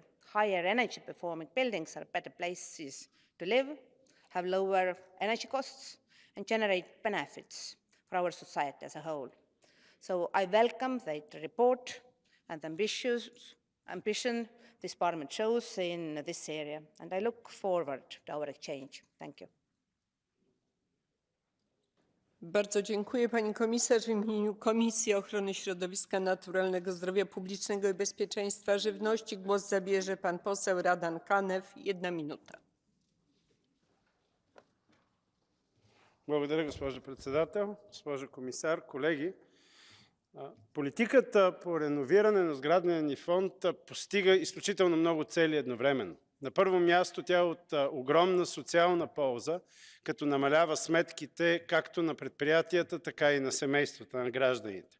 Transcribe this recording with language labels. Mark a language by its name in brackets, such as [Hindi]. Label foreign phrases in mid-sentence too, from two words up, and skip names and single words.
[English] Higher energy performing buildings are better places to live, have lower energy costs, and generate benefits for our society as a whole. So I welcome the report and the ambition this Parliament shows in this area, and I look forward to our exchange. Thank you. [Polish] Bardzo dziękuję pani komisarz. W imieniu Komisji Ochrony Środowiska Naturalnego, Zdrowia Publicznego i Bezpieczeństwa Żywności głos zabierze pan poseł Radan KANEV. 1 minuta. [Bulgarian] Благодаря, госпожо председател, госпожо комисар, колеги. Политиката по реновиране на сградния ни фонд постига изключително много цели едновременно. На първо място тя е от огромна социална полза, като намалява сметките както на предприятията, така и на семействата, на гражданите.